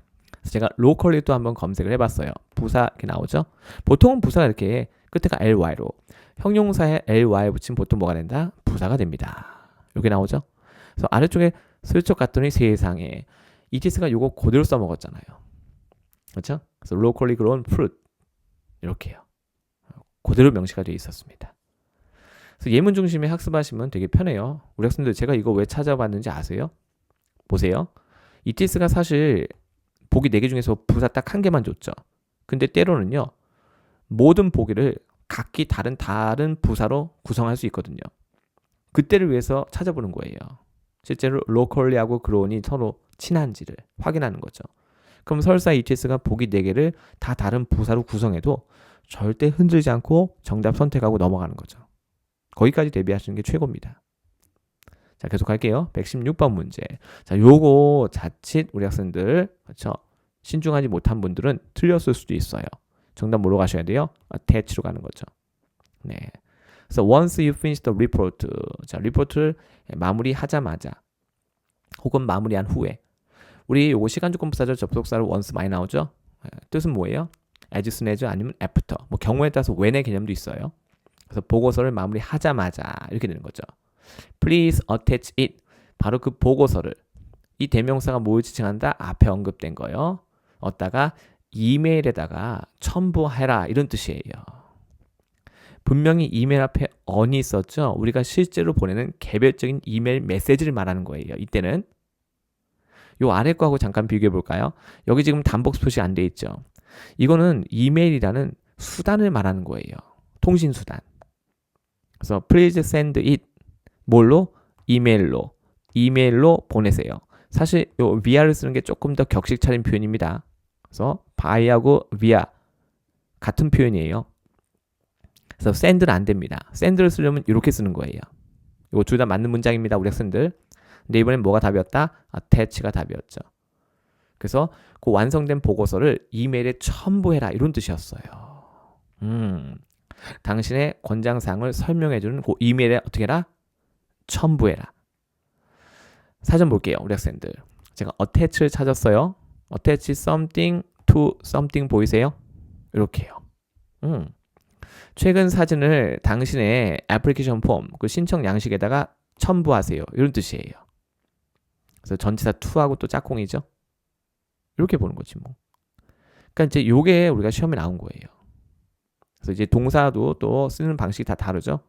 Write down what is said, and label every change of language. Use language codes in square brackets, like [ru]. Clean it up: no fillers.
[ko] 그래서 제가 locally 또 한번 검색을 해봤어요. 부사 이렇게 나오죠? 보통은 부사가 이렇게 끝에가 ly로 형용사에 ly 붙이면 보통 뭐가 된다? 부사가 됩니다. 이렇게 나오죠? 그래서 아래쪽에 슬쩍 갔더니 세상에 ETS가 요거 그대로 써먹었잖아요. 그렇죠? [en] 그래서 locally grown fruit [ko] 이렇게요. 그대로 명시가 되어 있었습니다. 그래서 예문 중심에 학습하시면 되게 편해요. 우리 학생들 제가 이거 왜 찾아봤는지 아세요? 보세요. ETS가 사실 보기 4개 중에서 부사 딱 한 개만 줬죠. 근데 때로는요. 모든 보기를 각기 다른 부사로 구성할 수 있거든요. 그때를 위해서 찾아보는 거예요. 실제로 locally하고 grown이 서로 친한지를 확인하는 거죠. 그럼 설사 ETS가 보기 4개를 다 다른 부사로 구성해도 절대 흔들지 않고 정답 선택하고 넘어가는 거죠. 거기까지 대비하시는 게 최고입니다. 자, 계속 갈게요. 116번 문제. 자, 요거 자칫 우리 학생들 그렇죠? 신중하지 못한 분들은 틀렸을 수도 있어요. 정답 뭐로 가셔야 돼요? attach로 가는 거죠. 네. [en] 그래서 once you finish the report. [ko] 자, 리포트를 마무리하자마자 혹은 마무리한 후에 우리 요거 시간조건부사절 접속사로 once 많이 나오죠? 뜻은 뭐예요? [en] as soon as [ko] 아니면 [en] after. [ko] 뭐 경우에 따라서 when의 개념도 있어요. 그래서 보고서를 마무리하자마자 이렇게 되는 거죠. [en] Please attach it. [ko] 바로 그 보고서를 이 대명사가 뭘 지칭한다? 앞에 언급된 거요. 어디다가 이메일에다가 첨부해라 이런 뜻이에요. 분명히 이메일 앞에 on이 있었죠. 우리가 실제로 보내는 개별적인 이메일 메시지를 말하는 거예요. 이때는 요 아래 거하고 잠깐 비교해 볼까요? 여기 지금 단복수 표시 안 돼 있죠. 이거는 이메일이라는 수단을 말하는 거예요. 통신 수단. 그래서 [en] please send it [ko] 뭘로? 이메일로 보내세요. 사실 요 via를 쓰는 게 조금 더 격식 차린 표현입니다. 그래서 by하고 via 같은 표현이에요. 그래서 send는 안 됩니다. send를 쓰려면 이렇게 쓰는 거예요. 이거 둘 다 맞는 문장입니다. 우리 학생들. 근데 이번엔 뭐가 답이었다? attach가 답이었죠. 그래서 그 완성된 보고서를 이메일에 첨부해라 이런 뜻이었어요. 당신의 권장사항을 설명해주는 그 이메일에 어떻게 해라? 첨부해라. 사전 볼게요. 우리 학생들. 제가 attach를 찾았어요. [en] attach something to something [ko] 보이세요? 이렇게요. 최근 사진을 당신의 애플리케이션 폼, 그 신청 양식에다가 첨부하세요. 이런 뜻이에요. 그래서 전치사 to하고 또 짝꿍이죠. 이렇게 보는 거지 뭐. 그러니까 이제 요게 우리가 시험에 나온 거예요. 그래서 이제 동사도 또 쓰는 방식이 다 다르죠.